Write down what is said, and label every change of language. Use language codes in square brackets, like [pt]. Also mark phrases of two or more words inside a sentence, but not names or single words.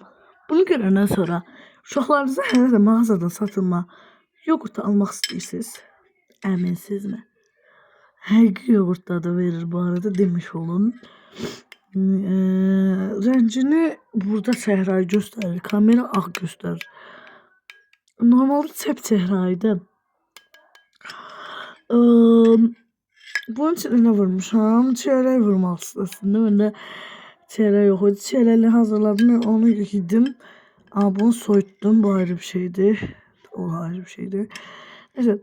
[az] Bunu görəndən sonra uşaqlarınıza hələ də mağazadan satılma yoğurt almaq istəyirsiniz? Əminsizmi? Həqiqi yoğurtlar da verir bu arada demiş olun. Rəngini burada çəhrayı göstərir. Kamera ağ göstərir. Normalde çəp çəhrayıdır. [tr] Bunun için ne vurmuşam? Çeyrək vurmalısın aslında. Ben de çeyrək yok idi. Çeyrəklə hazırladım. Onu yedim. Ama bunu soyuttum. Bu ayrı bir şeydi. O ayrı bir şeydi. Neyse.